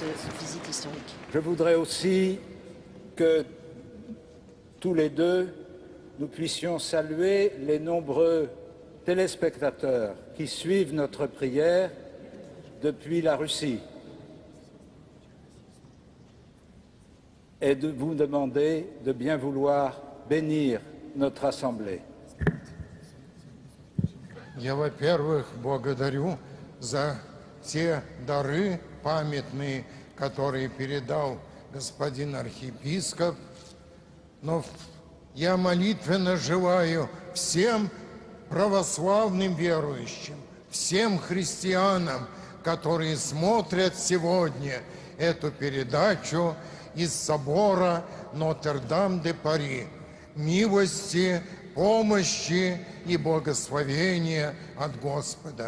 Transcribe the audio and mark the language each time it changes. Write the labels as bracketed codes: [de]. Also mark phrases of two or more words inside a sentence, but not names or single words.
[fr] Je voudrais aussi que tous les deux, nous puissions saluer les nombreux téléspectateurs qui suivent notre prière depuis la Russie et de vous demander de bien vouloir bénir notre Assemblée. [ru] Я, во-первых, благодарю за те дары памятные, которые передал господин архиепископ. Но я молитвенно желаю всем православным верующим, всем христианам, которые смотрят сегодня эту передачу из собора Нотр-Дам-де-Пари, милости, помощи и благословения от Господа.